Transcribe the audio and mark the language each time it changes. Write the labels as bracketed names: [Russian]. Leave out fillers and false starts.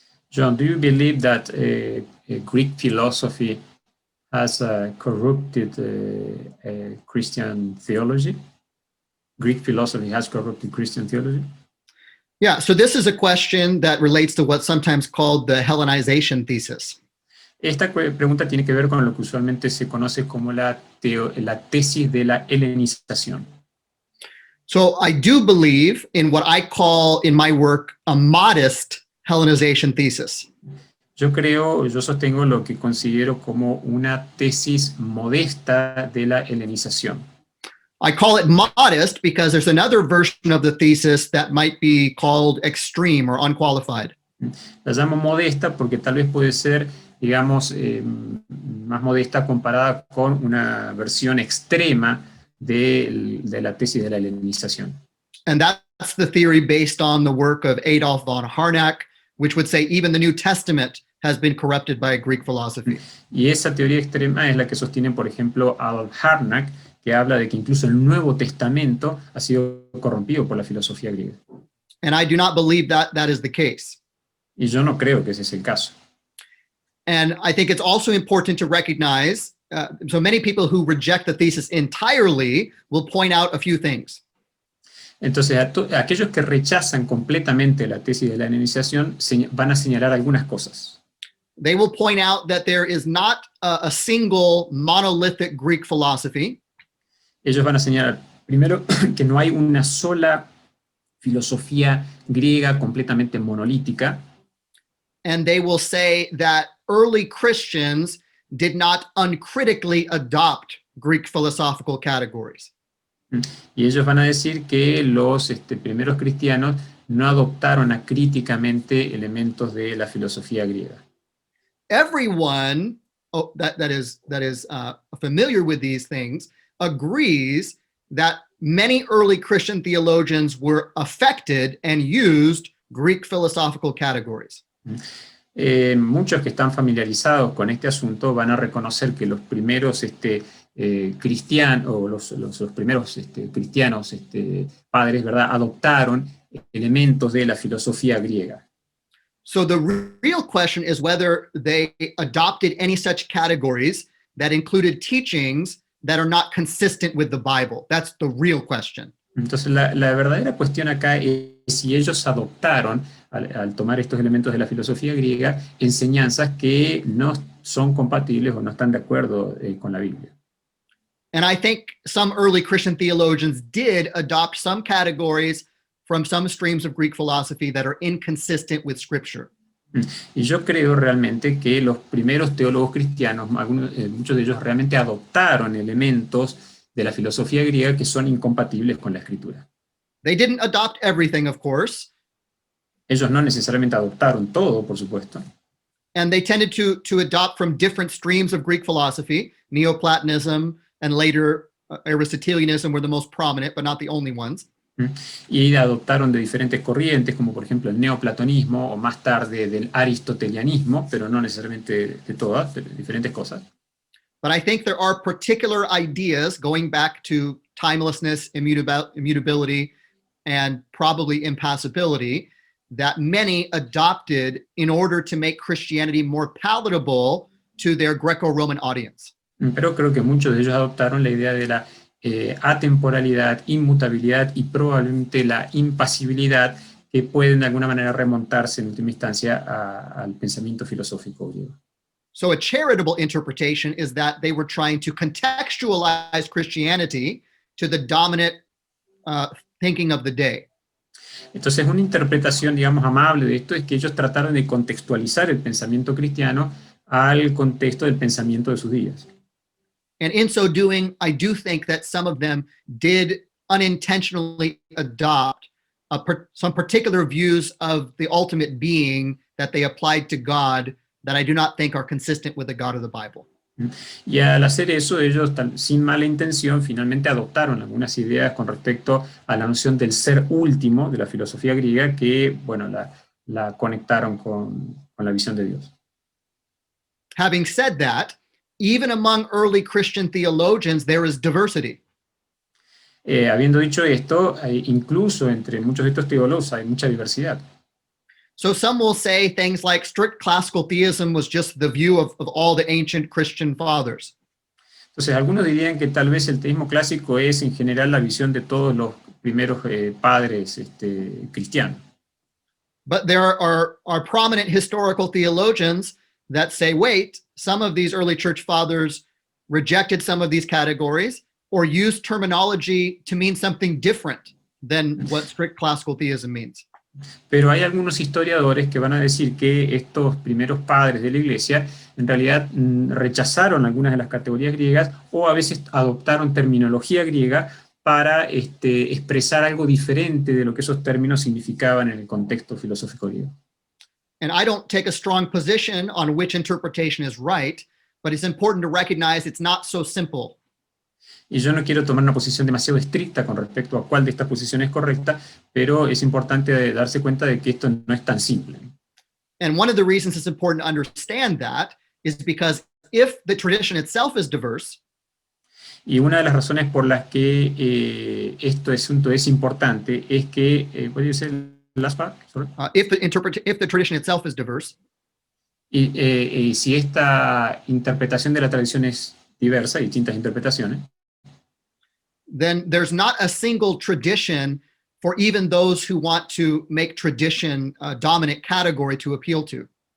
[English] John, do you believe that Greek philosophy has corrupted Christian theology? Greek philosophy has corrupted Christian theology? Yeah, so this is a question that relates to what's sometimes called the Hellenization thesis. [Spanish] Esta pregunta tiene que ver con lo que usualmente se conoce como la tesis de la helenización. [English] So I do believe in what I call in my work a modest Hellenization thesis. [Spanish] Yo sostengo lo que considero como una tesis modesta de la helenización. [English] I call it modest because there's another version of the thesis that might be called extreme or unqualified. [Spanish] La llamo modesta porque tal vez puede ser, digamos, más modesta comparada con una versión extrema de la tesis de la helenización. [English] And that's the theory based on the work of Adolf von Harnack, which would say even the New Testament has been corrupted by Greek philosophy. [Spanish] Y esa teoría extrema es la que sostiene, por ejemplo, Adolf Harnack, que habla de que incluso el Nuevo Testamento ha sido corrompido por la filosofía griega. [English] And I do not believe that that is the case. [Spanish] Y yo no creo que ese es el caso. [English] And I think it's also important to recognize, so many people who reject the thesis entirely will point out a few things. [Spanish] Entonces, aquellos que rechazan completamente la tesis de la helenización van a señalar algunas cosas. [English] They will point out that there is not a single monolithic Greek philosophy. [Spanish] Ellos van a señalar, primero, que no hay una sola filosofía griega completamente monolítica. [English] And they will say that early Christians did not uncritically adopt Greek philosophical categories. [Spanish] Y ellos van a decir que los primeros cristianos no adoptaron acríticamente elementos de la filosofía griega. [English] Everyone that is familiar with these things agrees that many early Christian theologians were affected and used Greek philosophical categories. [Spanish] Muchos que están familiarizados con este asunto van a reconocer que los primeros cristianos, o los primeros cristianos padres, ¿verdad?, adoptaron elementos de la filosofía griega. [English] So the real question is whether they adopted any such categories that included teachings that are not consistent with the Bible. That's the real question. [Spanish] Entonces, la verdadera cuestión acá es si ellos adoptaron, al tomar estos elementos de la filosofía griega, enseñanzas que no son compatibles o no están de acuerdo con la Biblia. [English] And I think some early Christian theologians did adopt some categories from some streams of Greek philosophy that are inconsistent with Scripture. [Spanish] Y yo creo realmente que los primeros teólogos cristianos, muchos de ellos realmente adoptaron elementos de la filosofía griega que son incompatibles con la Escritura. [English] They didn't adopt everything, of course. [Spanish] Ellos no necesariamente adoptaron todo, por supuesto. [English] And they tended to adopt from different streams of Greek philosophy. Neoplatonism and later Aristotelianism were the most prominent, but not the only ones. [Spanish] Y adoptaron de diferentes corrientes, como por ejemplo el neoplatonismo, o más tarde del aristotelianismo, pero no necesariamente de todas, de diferentes cosas. [English] But I think there are particular ideas going back to timelessness, immutability, and probably impassibility that many adopted in order to make Christianity more palatable to their Greco-Roman audience. [Spanish] Pero creo que muchos de ellos adoptaron la idea de la atemporalidad, inmutabilidad y probablemente la impasibilidad que pueden de alguna manera remontarse en última instancia al pensamiento filosófico griego. [English] So a charitable interpretation is that they were trying to contextualize Christianity to the dominant thinking of the day. [Spanish] Entonces, una interpretación, digamos, amable de esto es que ellos trataron de contextualizar el pensamiento cristiano al contexto del pensamiento de sus días. [English] And in so doing, I do think that some of them did unintentionally adopt some particular views of the ultimate being that they applied to God that I do not think are consistent with the God of the Bible. [Spanish] Y al hacer eso, ellos, sin mala intención, finalmente adoptaron algunas ideas con respecto a la noción del ser último de la filosofía griega que, bueno, la conectaron con la visión de Dios. [English] Having said that, even among early Christian theologians, there is diversity. [Spanish] Habiendo dicho esto, incluso entre muchos de estos teólogos hay mucha diversidad. [English] So some will say things like strict classical theism was just the view of all the ancient Christian fathers. [Spanish] Entonces, algunos dirían que tal vez el teísmo clásico es en general la visión de todos los primeros padres cristianos. [English] But there are prominent historical theologians that say, wait, some of these early church fathers rejected some of these categories or used terminology to mean something different than what strict classical theism means. [Spanish] Pero hay algunos historiadores que van a decir que estos primeros padres de la iglesia en realidad rechazaron algunas de las categorías griegas o a veces adoptaron terminología griega para expresar algo diferente de lo que esos términos significaban en el contexto filosófico griego. [English] And I don't take a strong position on which interpretation is right, but it's important to recognize it's not so simple. [Spanish] Y yo no quiero tomar una posición demasiado estricta con respecto a cuál de estas posiciones es correcta, pero es importante darse cuenta de que esto no es tan simple. [English] And one of the reasons it's important to understand that is because if the tradition itself is diverse, [Spanish] y una de las razones por las que este asunto es importante es que, ¿puede ser [English] last part? Sorry. if the tradition itself is diverse, [Spanish] y si esta interpretación de la tradición es diversa, distintas interpretaciones, [English] then there's not a single tradition for even those who want to make tradition a dominant category to appeal to.